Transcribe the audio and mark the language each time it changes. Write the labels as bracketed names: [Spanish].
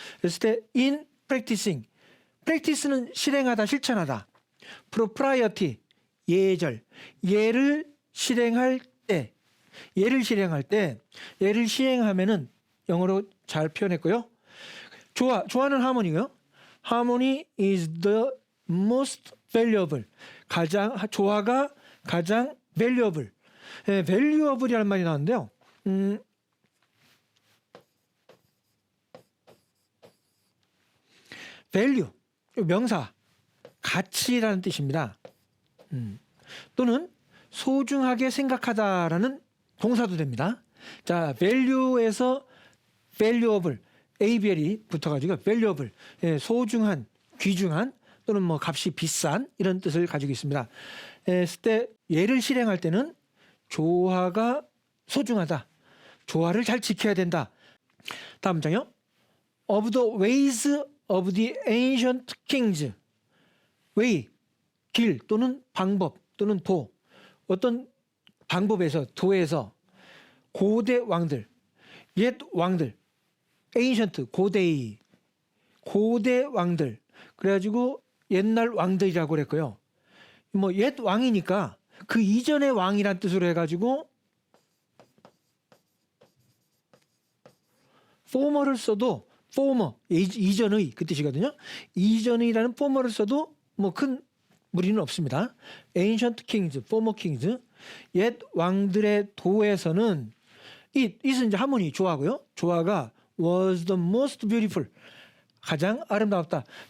[Korean] 그랬을 때 in practicing, practice는 실행하다, 실천하다. propriety, 예절, 예를 실행할 때, 예를 시행하면은 영어로 잘 표현했고요. 조화는 하모니고요. [English] Harmony is the most valuable. [Korean] 조화가 가장 valuable. valuable이라는 말이 나왔는데요. value, 명사, 가치라는 뜻입니다. 또는 소중하게 생각하다라는 동사도 됩니다. 자, value에서 valuable, ABL이 붙어가지고 valuable, 소중한, 귀중한 또는 뭐 값이 비싼 이런 뜻을 가지고 있습니다. 했을 때 예를 실행할 때는 조화가 소중하다. 조화를 잘 지켜야 된다. 다음 장요. [English] Of the ways of the ancient kings. [Korean] way, 길 또는 방법 또는 도. 어떤 방법에서 도에서 고대 왕들, 옛 왕들, ancient, 고대 왕들. 그래가지고 옛날 왕들이라고 그랬고요. 뭐 옛 왕이니까 그 이전의 왕이란 뜻으로 해가지고 former를 써도 former, 이전의 그 뜻이거든요. 이전의라는 former를 써도 뭐 큰 무리는 없습니다. ancient kings, former kings, 옛 왕들의 도에서는 it은 이제 하모니, 조화고요. [English] 조화가 was the most beautiful, 가장 아름답다.